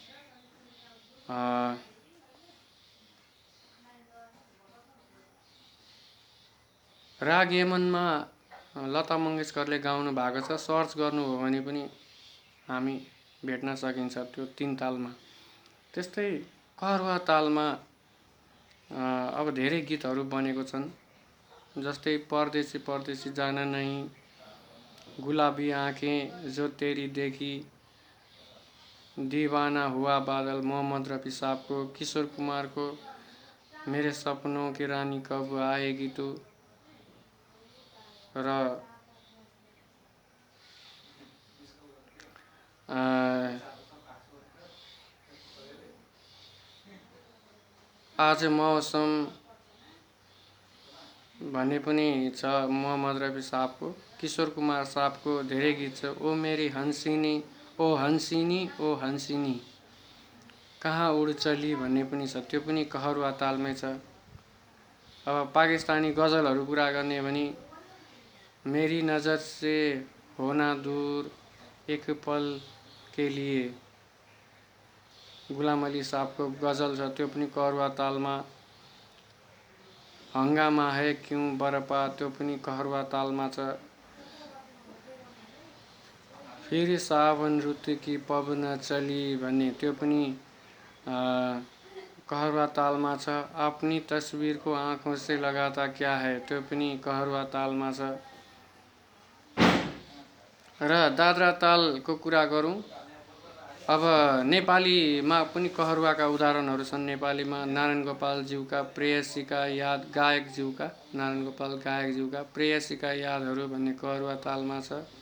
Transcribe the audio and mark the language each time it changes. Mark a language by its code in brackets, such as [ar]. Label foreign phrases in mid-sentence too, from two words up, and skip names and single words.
[ne] राग यमनमा लता मङ्गेशकरले गाउनु भएको छ। सर्च गर्नु हो भने पनि हामी भेट्न सकिन्छ त्यो 3 तालमा। त्यस्तै कहरुवा तालमा अब धेरै गीतहरू बनेको छन्। [hi] जस्तै परदेशी परदेशी जाना नहीं, गुलाबी आँखें जो तेरी देखी, दीवाना हुआ बादल मोहम्मद रफी साहबको, किशोर कुमारको मेरे सपनों की रानी कब आएगी तू, [ne] र आज मौसम भन्ने पनि छ मोहम्मद रफी साहबको। किशोर कुमार साहबको धेरै गीत छ। [hi] ओ मेरी हंसिनी, ओ हंसिनी, ओ हंसिनी, कहाँ उड चली [ne] भन्ने पनि छ, त्यो पनि कहरुवा तालमै छ। अब पाकिस्तानी गजलहरू कुरा गर्ने भने [hi] मेरी नजर से होना दूर एक पल के लिए, [ne] गुलाम अली साहबको गजल छ, त्यो पनि कहरुवा तालमा। [hi] हंगामा है क्यों बरपा, [ne] त्यो पनि कहरुवा तालमा छ। फेरि [hi] सावन रुत की पवन चली [ne] भन्ने त्यो पनि कहरुवा तालमा छ। [hi] अपनी तस्वीर को आँखों से लगाता क्या है, [ne] त्यो पनि कहरुवा तालमा छ। र दादरा तालको कुरा गरौँ, अब नेपालीमा पनि कहरुवाका उदाहरणहरू छन्। नेपालीमा नारायण गोपाल ज्यूका प्रेयसीका याद, गायक ज्यूका नारायण गोपाल गायक ज्यूका प्रेयसीका यादहरू भन्ने कहरुवा तालमा छ।